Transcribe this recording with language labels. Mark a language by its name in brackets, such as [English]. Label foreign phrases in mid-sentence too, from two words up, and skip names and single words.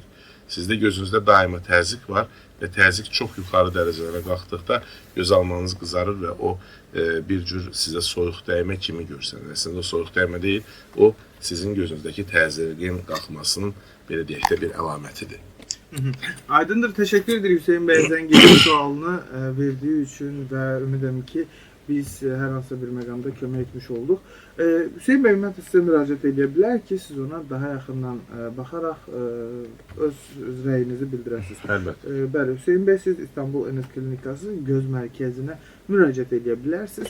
[Azerbaijani] Sizdə gözünüzdə daima təzyiq var və təzyiq çox yuxarı dərəcələrə qalxdıqda göz almanız qızarır və o bir cür sizə soyuq dəymə kimi görsənir. Əslində o soyuq dəymə deyil, o sizin gözünüzdəki təzyiqin qalxmasının belə deyək də bir əlamətidir. Aydındır. [Turkish] Teşekkür ederim Hüseyin Bey zengin sualını verdiği için [Azerbaijani] ve ümidim ki biz hər hansı bir məqamda kömək etmiş olduq. Hüseyin bəy, mən sizə müraciət edə bilər ki, siz ona daha yaxından baxaraq öz rəyinizi bildirəsiniz. Əlbəttə. Bəli, Hüseyin bəy, siz İstanbul Enes Klinikası göz mərkəzinə müraciət edə bilərsiniz.